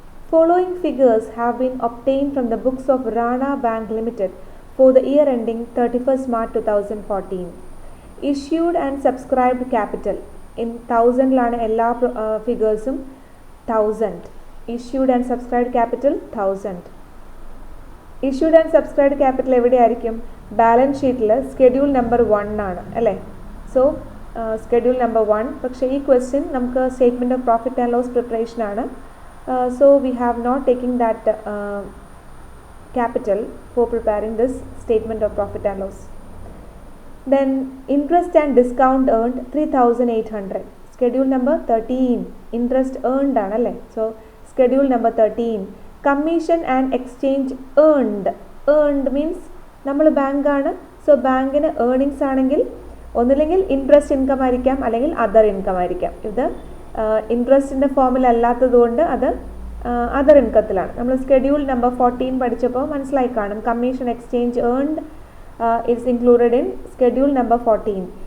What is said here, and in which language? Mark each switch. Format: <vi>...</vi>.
<en>Following figures have been obtained from the books of Rana Bank Limited for the year ending 31st March 2014. Issued and subscribed capital in 1000</en> <ml>ലാണ് എല്ലാ ഫിഗേഴ്സും</ml> <en>1000. Issued and subscribed capital 1000. Issued and subscribed capital</en> <ml>എവിടെയായിരിക്കും? Balance ഷീറ്റിൽ schedule number 1 ആണ് അല്ലേ? So schedule number 1.</ml> <en>പക്ഷേ ഈ ക്വസ്റ്റ്യൻ നമുക്ക് statement of profit and loss preparation ആണ്. So we have not taken that capital for preparing this statement of profit and loss. Then interest and discount earned 3800. Schedule number 13. Interest earned</en> <ml>ആണല്ലേ?</ml> <en>So schedule number 13. Commission and exchange earned. Earned means</en> <ml>നമ്മൾ ബാങ്കാണ്. So ബാങ്കിന് earnings ആണെങ്കിൽ ഒന്നില്ലെങ്കിൽ interest income ആയിരിക്കാം അല്ലെങ്കിൽ other income ആയിരിക്കാം. ഇത് ഇൻട്രസ്റ്റിൻ്റെ ഫോമിൽ അല്ലാത്തതുകൊണ്ട് അത് അതർ ഇൻകത്തിലാണ്. നമ്മൾ സ്കെഡ്യൂൾ നമ്പർ 14 പഠിച്ചപ്പോൾ മനസ്സിലായി കാണും.</ml> <en>Commission exchange earned it's included in schedule number 14.</en>